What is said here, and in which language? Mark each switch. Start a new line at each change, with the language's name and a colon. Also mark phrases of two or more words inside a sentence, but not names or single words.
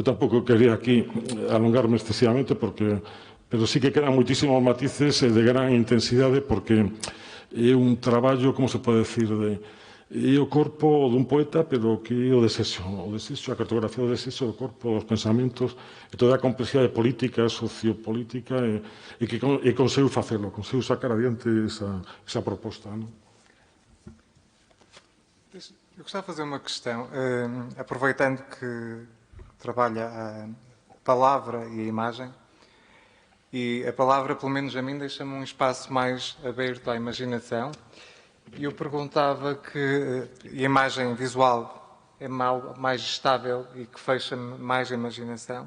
Galician: tampouco quería aquí alongarme excesivamente, pero sí que quedan moitísimos matices de gran intensidade, porque é un traballo, como se pode decir, é o corpo dun poeta, pero que é o desexo, a cartografía do desexo do corpo, dos pensamentos, e toda a complexidade política, sociopolítica, e que conseguiu facelo, conseguiu sacar adiante esa proposta, non?
Portuguese: Eu gostava de fazer uma questão, aproveitando que trabalha a palavra e a imagem, e a palavra, pelo menos a mim, deixa-me um espaço mais aberto à imaginação. E eu perguntava que a imagem visual é mais estável e que fecha mais a imaginação.